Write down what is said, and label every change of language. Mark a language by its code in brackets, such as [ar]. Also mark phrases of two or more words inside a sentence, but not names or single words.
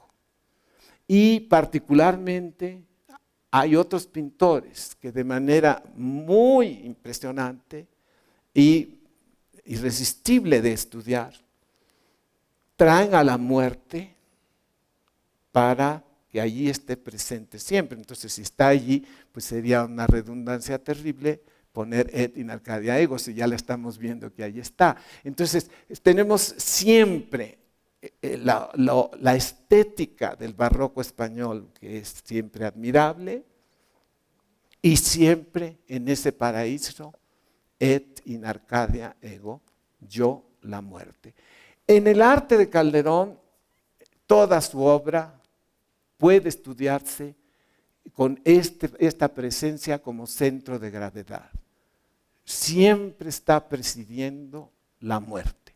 [es] Y particularmente hay otros pintores que de manera muy impresionante y irresistible de estudiar, traen a la muerte para que allí esté presente siempre. Entonces, si está allí, pues sería una redundancia terrible poner [la] et in Arcadia ego, [es] si ya la estamos viendo que ahí está. Entonces, tenemos siempre la estética del barroco español, que es siempre admirable, y siempre en ese paraíso, [la] et in Arcadia ego, [es] yo la muerte. En el arte de Calderón toda su obra puede estudiarse con esta presencia como centro de gravedad. Siempre está presidiendo la muerte.